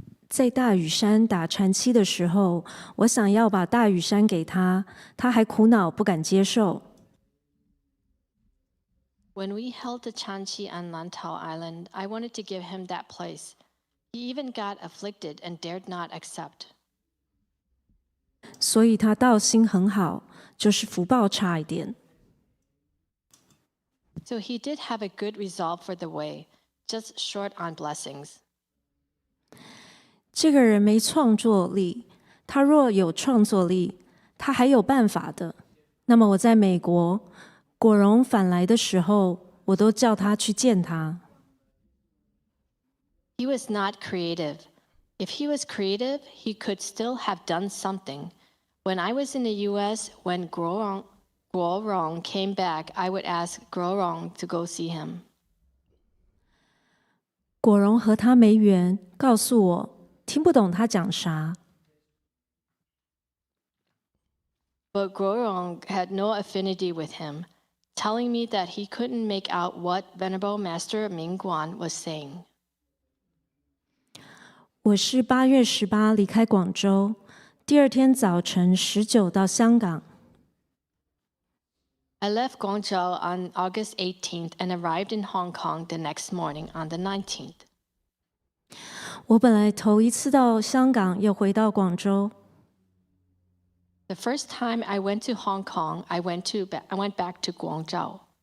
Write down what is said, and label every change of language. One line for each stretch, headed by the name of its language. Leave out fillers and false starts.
Chinese: 在大屿山打禅期的时候，我想要把大屿山给他，他还苦恼不敢接受。
English: When we held the Chanchi on Lantau Island, I wanted to give him that place. He even got afflicted and dared not accept.
Chinese: 所以他道心很好，就是福报差一点。
English: So he did have a good resolve for the way, just short on blessings.
Chinese: 这个人没创作力，他若有创作力，他还有办法的。那么我在美国，果荣返来的时候，我都叫他去见他。
English: He was not creative. If he was creative, he could still have done something. When I was in the U.S., when Guo Rong came back, I would ask Guo Rong to go see him.
Chinese: 果荣和他没缘，告诉我听不懂他讲啥。
English: But Guo Rong had no affinity with him, telling me that he couldn't make out what Venerable Master Mingguan was saying.
Chinese: 我是8月18离开广州，第二天早晨19到香港。
English: I left Guangzhou on August 18th and arrived in Hong Kong the next morning on the 19th.
Chinese: 我本来头一次到香港，又回到广州。
English: The first time I went to Hong Kong, I went back to Guangzhou.